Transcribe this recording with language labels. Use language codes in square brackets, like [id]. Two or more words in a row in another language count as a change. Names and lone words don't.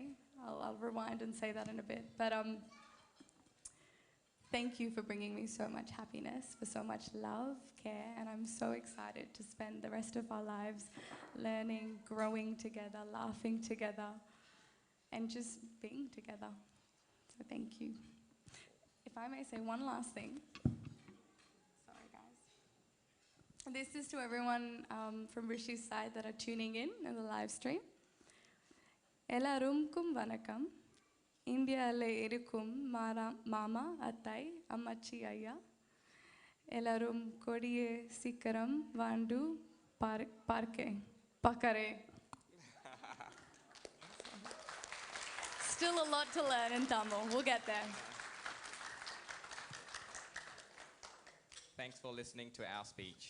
[en] I'll rewind and say that in a bit. But thank you for bringing me so much happiness, for so much love, care, and I'm so excited to spend the rest of our lives learning, growing together, laughing together, and just being together. So thank you. If I may say one last thing. Sorry, guys. This is to everyone from Rishi's side that are tuning in the live stream. [ta] எல்லாருக்கும் வணக்கம். இந்தியால இருக்கும் மாமா அத்தை அம்மாச்சி அய்யா. எல்லாரும் கொடியே சீக்கிரம் வந்து பார்க்க பாக்கறே. [en] Still a lot to learn in Tamil. We'll get there. Thanks for listening to our speech.